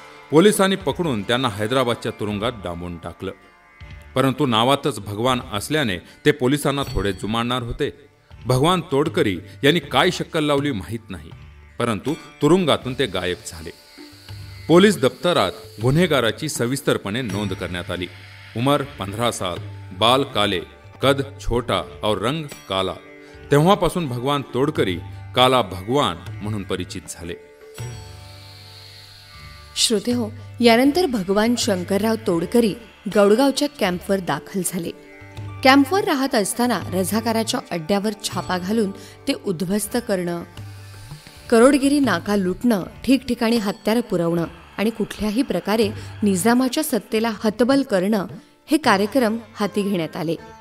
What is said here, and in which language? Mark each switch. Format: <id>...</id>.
<mr>पोलिसांनी पकडून त्यांना हैदराबादच्या तुरुंगात डांबून टाकलं. परंतु नावातच भगवान असल्याने ते पोलिसांना थोडे जुमानणार होते. भगवान तोडकरी यांनी काय शक्कल लावली माहीत नाही, परंतु तुरुंगातून ते गायब झाले. पोलीस दप्तरात गुन्हेगाराची सविस्तरपणे नोंद करण्यात आली.</mr> <hi>उमर 15 साल, बाल काले, कद छोटा और रंग काला.</hi> <mr>तेव्हापासून भगवान तोडकरी काला भगवान म्हणून परिचित झाले. श्रोतेहो, यानंतर भगवान शंकरराव तोडकरी गौडगावच्या कॅम्पवर दाखल झाले. कॅम्पवर राहत असताना रझाकाराच्या अड्ड्यावर छापा घालून ते उद्ध्वस्त करणं, करोडगिरी नाका लुटणं, ठिकठिकाणी हत्यारं पुरवणं आणि कुठल्याही प्रकारे निजामाच्या सत्तेला हतबल करणं हे कार्यक्रम हाती घेण्यात आले.</mr>